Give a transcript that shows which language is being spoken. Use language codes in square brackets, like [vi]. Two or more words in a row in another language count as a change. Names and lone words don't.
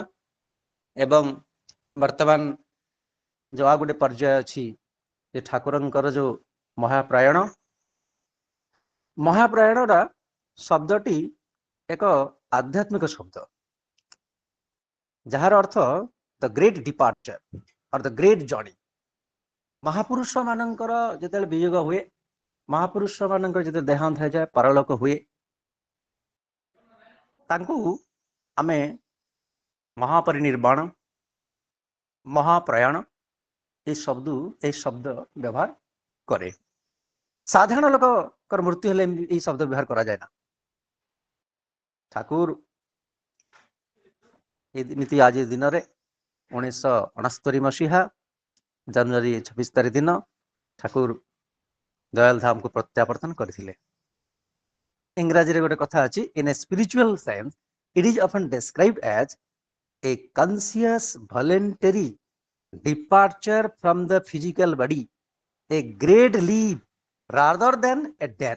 [or] ଏବଂ ବର୍ତ୍ତମାନ ଯୋଉ ଆଉ ଗୋଟେ ପର୍ଯ୍ୟାୟ ଅଛି ଯେ ଠାକୁରଙ୍କର ଯୋଉ ମହାପ୍ରାୟଣଟା ଶବ୍ଦଟି ଏକ ଆଧ୍ୟାତ୍ମିକ ଶବ୍ଦ, ଯାହାର ଅର୍ଥ [en] the great departure or the great journey. [or] ମହାପୁରୁଷ ମାନଙ୍କର ଯେତେବେଳେ ବିಯೋଗ ହୁଏ, ମହାପୁରୁଷ ମାନଙ୍କର ଯେତେବେଳେ ଦେହାନ୍ତ ହେଇଯାଏ, ପରଲୋକ ହୁଏ, ତାଙ୍କୁ ଆମେ ମହାପରିନିର୍ବାଣ, ମହାପ୍ରୟାଣ [bn] এই শব্দ ব্যবহার করে। সাধারণ লোকর মৃত্যু হলে এই শব্দ ব্যবহার করা যায় না। [or] ঠাকুর ଏମିତି ଆଜି ଦିନରେ 1969 ମସିହା ଜାନୁଆରୀ 26 ତାରିଖ ଦିନ ଠାକୁର ଦୟାଲ ଧାମକୁ ପ୍ରତ୍ୟାବର୍ତ୍ତନ କରିଥିଲେ। ଇଂରାଜୀରେ ଗୋଟେ କଥା ଅଛି, [en] in a spiritual sense it is often described as a conscious voluntary departure from the physical body, a great leap rather than a death।